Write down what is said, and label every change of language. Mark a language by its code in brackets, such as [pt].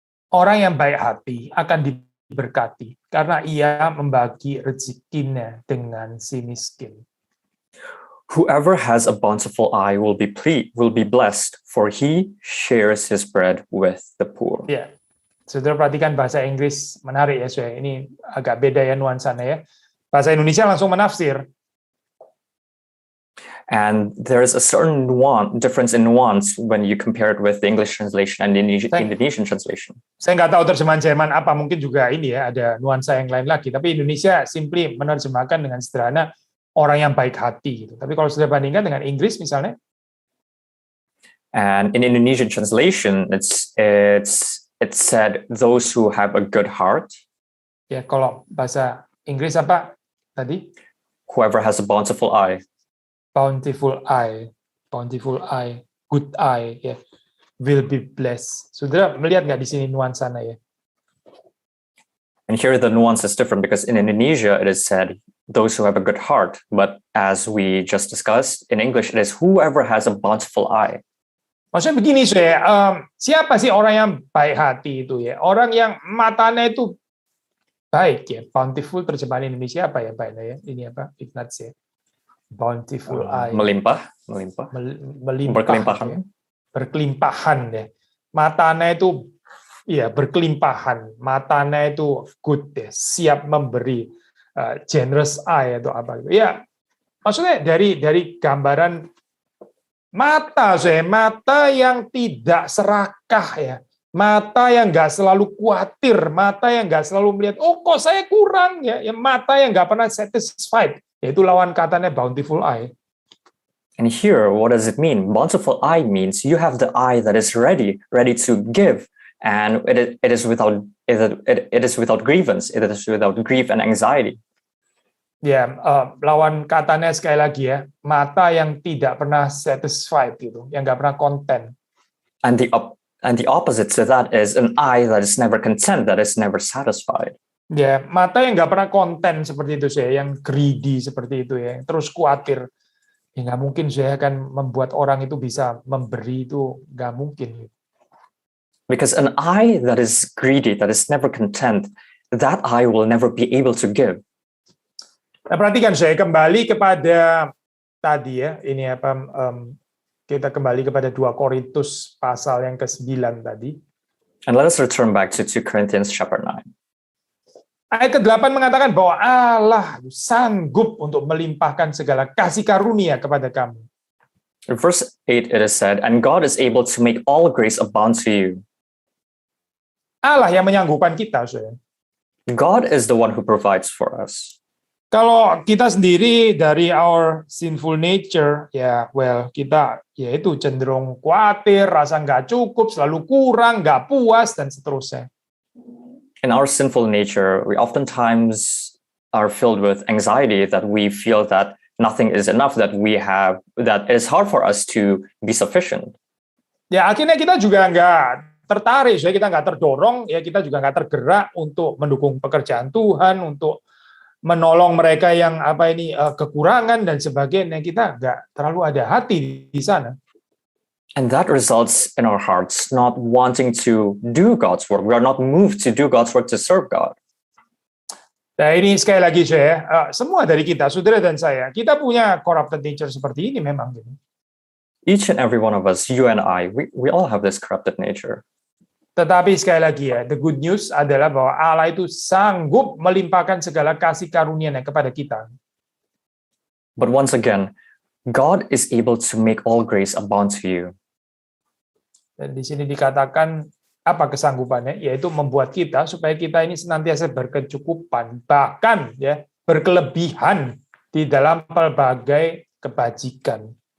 [id] Orang yang baik hati akan diberkati karena ia membagi rezekinya dengan si miskin. [en] Whoever has a bountiful eye will be blessed, for he shares his bread with the poor. [id] Ya, saudara perhatikan bahasa Inggris menarik ya, saudara. Ini agak beda ya nuansanya ya. Bahasa Indonesia langsung menafsir. [en] And there is a certain difference in nuance when you compare it with the English translation and the Indonesian translation. [id] Saya nggak tahu terjemahan Jerman apa, mungkin juga ini ya, ada nuansa yang lain lagi. Tapi Indonesia simply menerjemahkan dengan sederhana orang yang baik hati. Gitu. Tapi kalau sudah bandingkan dengan Inggris misalnya. [en] And in Indonesian translation, it's said those who have a good heart. [id] Ya, kalau bahasa Inggris apa tadi? [en] Whoever has a bountiful eye. Bountiful eye, good eye, ya, will be blessed. [id] Saudara melihat nggak di sini nuansanya ya? [en] And here the nuance is different because in Indonesia it is said those who have a good heart, but as we just discussed, in English it is whoever has a bountiful eye. [id] Maksudnya begini, siapa sih orang yang baik hati itu ya? Orang yang matanya itu baik ya. Bountiful terjemahan Indonesia apa ya, baiknya ya? Ini apa? Ignatius ya. [en] Bountiful eye. [id] Melimpah. Berkelimpahan. Ya. Berkelimpahan ya. Matanya itu ya berkelimpahan. Matanya itu good ya, siap memberi. [en] Generous eye [id] atau apa gitu. Ya, maksudnya dari gambaran mata, mata yang tidak serakah ya. Mata yang nggak selalu khawatir, mata yang nggak selalu melihat, oh kok saya kurang ya, mata yang nggak pernah satisfied. Yaitu lawan katanya bountiful eye. [en] And here, what does it mean? Bountiful eye means you have the eye that is ready to give, and it is without grievance, it is without grief and anxiety. [id] Ya, lawan katanya sekali lagi ya, mata yang tidak pernah satisfied gitu, yang nggak pernah konten. [en] And the opposite to that is an eye that is never content, that is never satisfied. [id] Ya, mata yang nggak pernah konten seperti itu yang greedy seperti itu ya, yang terus khawatir. Ya nggak mungkin akan membuat orang itu bisa memberi, itu nggak mungkin. [en] Because an eye that is greedy, that is never content, that eye will never be able to give. [id] Nah, perhatikan kembali kepada tadi ya, ini apa? Kita kembali kepada 2 Korintus pasal yang ke-9 tadi. [en] And let us return back to 2 Corinthians chapter 9. [id] Ayat ke-8 mengatakan bahwa Allah sanggup untuk melimpahkan segala kasih karunia kepada kamu. [en] In verse 8 it is said, and God is able to make all grace abound to you. [id] Allah yang menyanggupkan kita, [en] God is the one who provides for us. [id] Kalau kita sendiri dari [en] our sinful nature, [id] ya, kita ya itu cenderung khawatir, rasa nggak cukup, selalu kurang, nggak puas, dan seterusnya. [en] In our sinful nature, we oftentimes are filled with anxiety, that we feel that nothing is enough, that it is hard for us to be sufficient. [id] Ya akhirnya kita juga nggak tertarik, kita nggak terdorong, ya kita juga nggak tergerak untuk mendukung pekerjaan Tuhan, untuk menolong mereka yang kekurangan dan sebagainya. Kita nggak terlalu ada hati di sana. [en] And that results in our hearts not wanting to do God's work. We are not moved to do God's work to serve God. [id] Nah ini sekali lagi semua dari kita, saudara dan saya, kita punya [en] corrupted nature [id] seperti ini memang. [en] Each and every one of us, you and I, we all have this corrupted nature. [id] Tetapi sekali lagi [en] the good news [id] adalah bahwa Allah itu sanggup melimpahkan segala kasih karunia-Nya kepada kita. [en] But once again, God is able to make all grace abound to you. [id] Dan di sini dikatakan apa kesanggupannya, yaitu membuat kita supaya kita ini senantiasa berkecukupan, bahkan berkelebihan di dalam pelbagai kebajikan.